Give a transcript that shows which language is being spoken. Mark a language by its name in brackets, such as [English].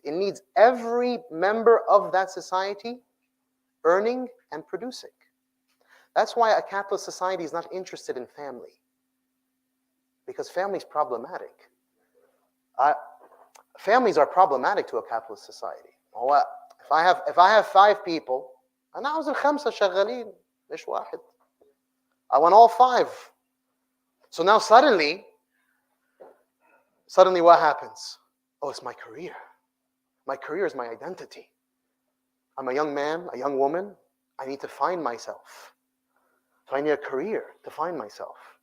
[English] It needs every member of that society earning and producing. That's why a capitalist society is not interested in family. Because family is problematic. Families are problematic to a capitalist society. If I have 5 people, [Arabic] أنا عاوز الخمسة شغالين مش واحد. [English] I want all 5. So now suddenly what happens? Oh, it's my career. My career is my identity. I'm a young man, a young woman. I need to find myself. So I need a career to find myself.